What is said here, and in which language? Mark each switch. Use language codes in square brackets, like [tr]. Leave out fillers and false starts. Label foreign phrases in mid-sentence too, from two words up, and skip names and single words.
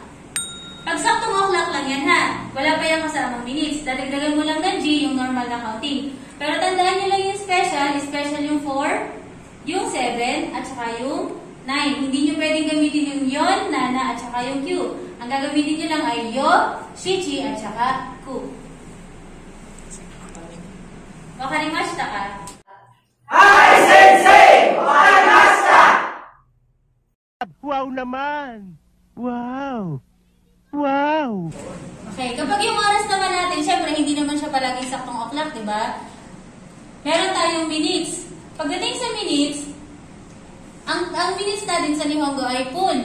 [tl] Pag saktong o'clock lang yan ha, wala pa yung kasamang minutes. Dadagdagan mo lang ng G, yung normal na counting. Pero tandaan nyo lang yung special yung 4, yung 7, at saka yung 9. Hindi nyo pwedeng gamitin yung yon, nana, at saka yung Q. Ang gagamitin nyo lang ay yo, shichi, at saka ku. [ja] Wakarimashita ka? Hi, Sensei! Wakarimashita! [tl] Wow naman! Wow! Wow! Okay, kapag yung oras naman natin, syempre hindi naman siya palaging saktong o'clock, di ba? Meron tayong minutes. Pagdating sa minutes, ang minutes natin sa Nihongo ay full.